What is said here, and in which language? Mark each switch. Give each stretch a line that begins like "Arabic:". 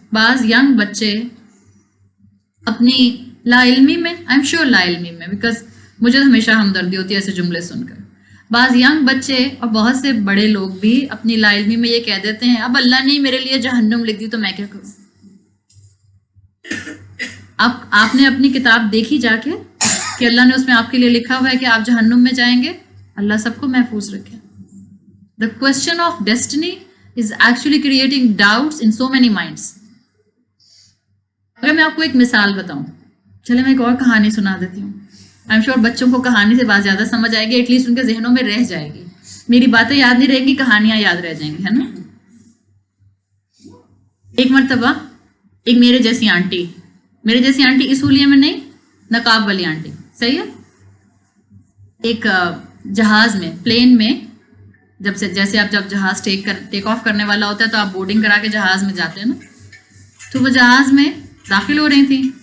Urdu: بعض ینگ بچے اپنی لا علمی میں,
English: I am sure
Urdu: لا علمی میں, بیکاز مجھے ہمیشہ ہمدردی ہوتی ہے ایسے جملے سن کر, بعض ینگ بچے اور بہت سے بڑے لوگ بھی اپنی لا علمی میں یہ کہہ دیتے ہیں اب اللہ نے میرے لیے جہنم لکھ دی تو میں کیا کروں. آپ نے اپنی کتاب دیکھی جا کے کہ اللہ نے اس میں آپ کے لیے لکھا ہوا ہے کہ آپ جہنم میں جائیں گے؟ اللہ سب کو محفوظ رکھے.
English: The question of destiny is actually creating doubts in so many minds.
Urdu: اگر میں آپ کو ایک مثال بتاؤں, چلے میں ایک اور کہانی سنا دیتی ہوں.
English: I am sure
Urdu: بچوں کو کہانی سے بات زیادہ سمجھ آئے گی,
English: at least
Urdu: ان کے ذہنوں میں رہ جائے گی. میری باتیں یاد نہیں رہیں گی, کہانیاں یاد رہ جائیں گی, ہے نا. ایک مرتبہ ایک میرے جیسی آنٹی اس حلیے میں نہیں, نقاب والی آنٹی, صحیح ہے, ایک جہاز میں, پلین میں, جیسے آپ جب جہاز ٹیک آف کرنے والا ہوتا ہے تو آپ بورڈنگ کرا کے جہاز میں جاتے ہیں نا, تو وہ جہاز میں داخل ہو رہی تھیں.